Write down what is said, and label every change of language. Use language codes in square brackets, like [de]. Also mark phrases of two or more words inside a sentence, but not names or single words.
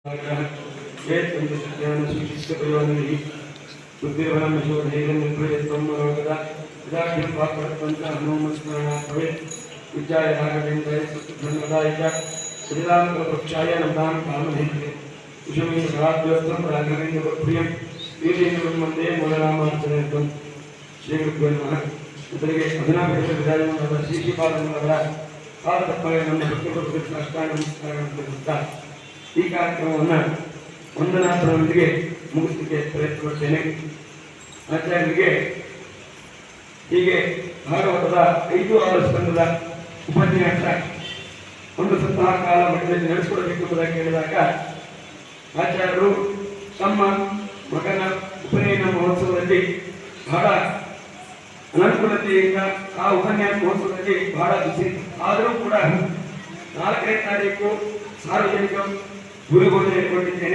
[sa] बुद्धिर्बलं यशोधैर्यं निर्भयत्वं मनोगता यदाख्यं वाक्परत्वं हनुमत्स्मरणात् भवेत् विद्याय राघवेन्द्राय सत्धर्मदाय च श्रीरामकृपक्षाय नमतां कामधेनुवे कुशमेन सहाभ्यस्तं राघवेन्द्रप्रियं वीरेन्द्रं वन्दे मूलनामार्चनार्थं ಶ್ರೀಗುರುಭ್ಯೋ ನಮಃ. [kn] ಮೊದಲಿಗೆ ಅಭಿನವ ವಿಧಾನವಾದ ಶ್ರೀಪಾದಂಗಳವರ ಪಾದತಪ್ಪಗೆ ನಮ್ಮ ಭಕ್ತರು ಸಾಷ್ಟಾಂಗ ನಮಸ್ಕಾರಗಳನ್ನು ಕೊಡುತ್ತಾ ಈ ಕಾರ್ಯಕ್ರಮವನ್ನು ವಂದನಾರ್ಥದೊಂದಿಗೆ ಮುಗಿಸಲಿಕ್ಕೆ ಪ್ರಯತ್ನ ಮಾಡುತ್ತೇನೆ. ಆಚಾರ್ಯರಿಗೆ ಹೀಗೆ ಭಾಗವತದ 5-6 ಸ್ಕಂದದ ಉಪನ್ಯಾಸ ಒಂದು ಸಪ್ತಾಹ ಕಾಲ ಮಠದಲ್ಲಿ ನಡೆಸಿಕೊಡಬೇಕು ಎಂಬುದಾಗಿ ಹೇಳಿದಾಗ ಆಚಾರ್ಯರು ತಮ್ಮ ಮಗನ ಉಪನಯನ ಮಹೋತ್ಸವದಲ್ಲಿ ಬಹಳ ಅನುಕೂಲತೆಯಿಂದ ಆ ಉಪನ್ಯಾಸ ಮಹೋತ್ಸವದಲ್ಲಿ ಬಹಳ ಬಿಸಿ ಆದರೂ ಕೂಡ 4ನೇ ತಾರೀಕು ಸಾರ್ವಜನಿಕ ಗುರುಗಳನ್ನು ಇಟ್ಕೊಂಡಿದ್ದೇನೆ.